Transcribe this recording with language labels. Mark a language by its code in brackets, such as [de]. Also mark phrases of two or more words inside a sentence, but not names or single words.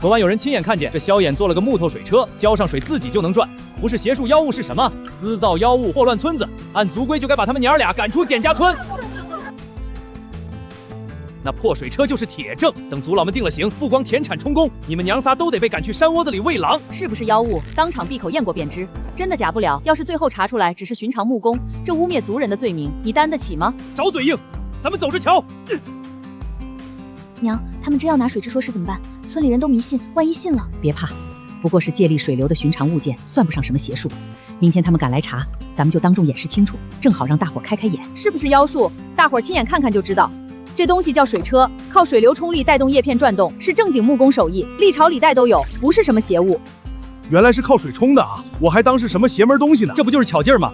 [zh] 昨晚有人親眼看見，這蕭衍做了個木頭水車，澆上水自己就能轉，不是邪術妖物是什麼？私造妖物禍亂村子，按族規就該把他們娘倆趕出簡家村。那破水車就是鐵證，等族老們定了刑，不光田產充公，你們娘仨都得被趕去山窩子裡餵狼。是不是妖物？當場閉口驗過便知，真的假不了。要是最後查出來只是尋常木工，這污衊族人的罪名，你擔得起嗎？找嘴硬，咱們走着瞧。娘，他們真要拿水蛭說事怎麼辦？村裡人都迷信，万一信了…… 別怕，不過是借力水流的尋常物件，算不上什麼邪術。明天他們趕來查，咱們就當众演示清楚，正好讓大夥開開眼。是不是妖術？大夥親眼看看就知道。這東西叫水車，靠水流衝力帶動葉片轉動，是正經木工手藝，歷朝歷代都有，不是什麼邪物。原來是靠水冲的啊！我還当是什麼邪門東西呢。這不就是巧勁兒嗎？